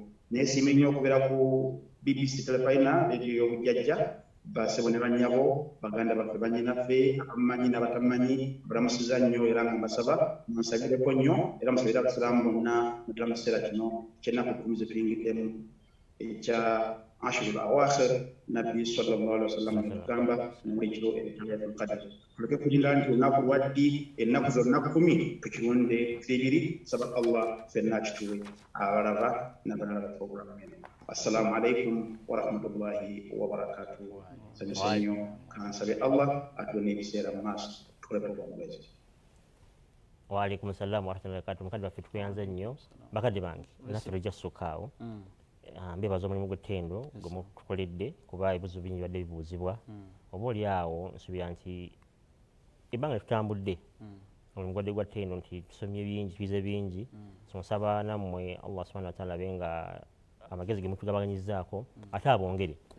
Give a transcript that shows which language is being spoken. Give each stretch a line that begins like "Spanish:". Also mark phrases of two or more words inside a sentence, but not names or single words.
Ganda: Naye siimye nnyo okubeera ku BBC Telepayina rediyo y'obujjajja basebo ne bannyabo baganda baffe bannyinaffe abamumanyi n'abatamumanyi balamusiza nnyo era nga mbasaba munsabireko nnyo era musabire abasiraamu bonna muddala mu kiseera kino ky'ennaku 10 zitulingiddemu ekya
Arabic: العشر الأواخر
Ganda: nabbi
Arabic: صلى الله عليه وسلم
Ganda: agamba mwekiro ekyayatul qadr tuleke kulinda nti olunaku lwaddi ennaku zonna 10 tukirunde ebiri saba Allah fenna kituwe abalaba n'abalala programu eno.
Arabic: السلام عليكم ورحمة الله وبركاته.
Ganda: Sanyusanyo kansabe Allah atuwe ebiseera mu maaso tukole programu ezi.
Arabic: وعليكم السلام ورحمة الله وبركاته.
Ganda: Mukadde waffe tukuyanze nnyo bakadde bange naffe tujja kusukaawo mbebaza omulimu gw'ettendo gwe mutukoledde kuba ebibuzo bingi bibadde bibuuzibwa oba oli awo nsuubira nti ebbanga tutambudde omulimu gwadde gwa ttendo nti tusomye bingi tuyize bingi so nsaba nammwe
Arabic: الله سبحانه وتعالى
Ganda: abe nga amagezi ge mutugabanyizaako ate abongere.